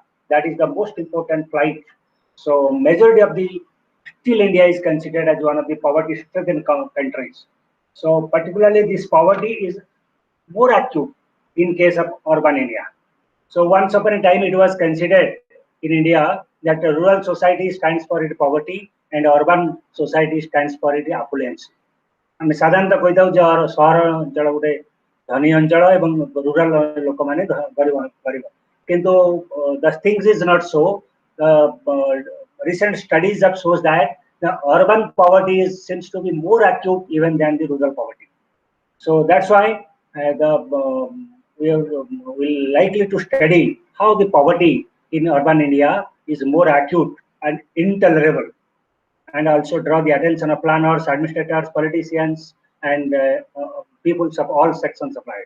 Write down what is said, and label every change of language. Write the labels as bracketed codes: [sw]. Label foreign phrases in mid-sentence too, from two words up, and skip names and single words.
[en] That is the most important plight. So majority of the still India is considered as one of the poverty-stricken countries. So particularly this poverty is more acute in case of urban India. So once upon a time, it was considered in India that the rural society stands for its poverty and urban society stands for its affluence. [or] ଆମେ ସାଧାରଣତଃ କହିଥାଉ ଯେ ସହର ଅଞ୍ଚଳ ଗୋଟେ ଧନୀ ଅଞ୍ଚଳ ଏବଂ ରୁରାଲ ଲୋକମାନେ ଗରିବ କିନ୍ତୁ [en] the things is not so. Recent studies have shows that the urban poverty seems to be more acute even than the rural poverty. So that's why we will likely to study how the poverty in urban India is more acute and intolerable, and also draw the attention of planners, administrators, politicians, and peoples of all sections of life.